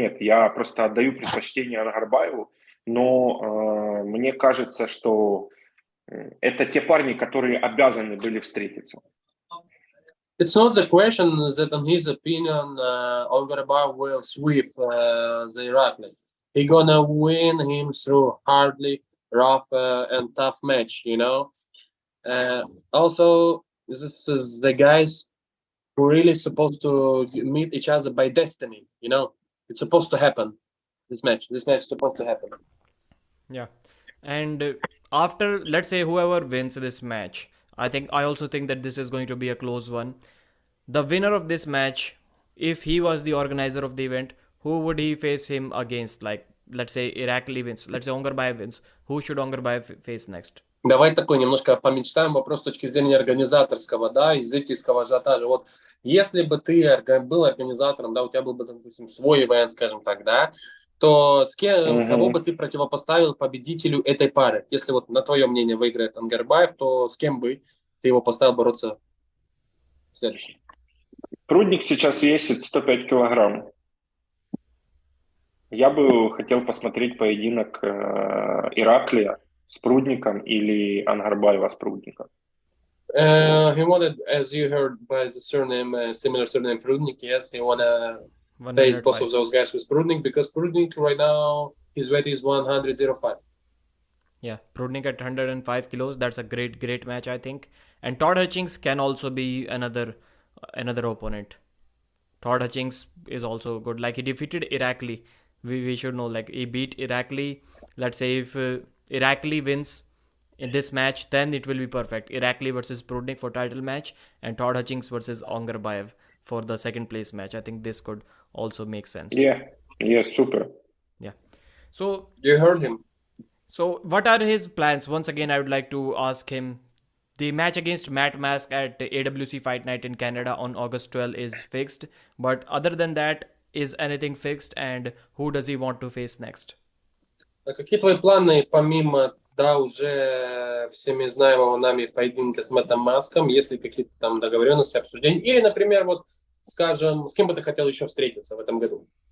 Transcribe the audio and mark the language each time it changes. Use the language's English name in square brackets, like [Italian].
[Russian] Нет, я просто отдаю предпочтение Ангарбаеву, но мне кажется, что это те парни, которые обязаны были встретиться. [English] It's not the question that, in his opinion, Angarbayev will sweep the Irakli. He's gonna win him through hardly rough and tough match, you know. Also, this is the guys who really supposed to meet each other by destiny, you know. It's supposed to happen. This match is supposed to happen. Yeah, and after, let's say, whoever wins this match, I also think that this is going to be a close one. The winner of this match, if he was the organizer of the event, who would he face him against? Like, let's say Irakli wins, let's say Ongarbayev wins. Who should Ongarbayev face next? [Russian] Давай такой немножко помечтаем вопрос с точки зрения организаторского, да, и зрительского ажиотажа. Вот если бы ты был организатором, да, у тебя был бы, допустим, свой ивент, скажем так, да, то с кем, кого бы ты противопоставил победителю этой пары? Если вот на твое мнение выиграет Ангарбаев, то с кем бы ты его поставил бороться в следующем? Прудник сейчас весит 105 килограмм. Я бы хотел посмотреть поединок Ираклия с Прудником или Ангарбаева с Прудником. [English] He wanted, as you heard by the surname, similar surname Prudnik, yes, he wanna face both of those guys with Prudnik, because Prudnik right now, his weight is 105. Yeah, Prudnik at 105 kilos, that's a great match, I think. And Todd Hutchings can also be another opponent. Todd Hutchings is also good. Like, he defeated Irakli. We should know, like, he beat Irakli. Let's say if Irakli wins in this match, then it will be perfect. Irakli versus Prudnik for title match, and Todd Hutchings versus Ongarbayev for the second place match. I think this could also make sense. Yeah, super. Yeah. So you heard him. So what are his plans? Once again, I would like to ask him. The match against Matt Mask at AWC Fight Night in Canada on August 12 is fixed. But other than that, is anything fixed? And who does he want to face next? [Russian] Какие твои планы, помимо, да, уже всеми знаемого нами поединка с Мэттом Маском, есть ли какие-то там договоренности, обсуждения? Или, например, вот, скажем, с кем бы ты хотел еще встретиться в этом году?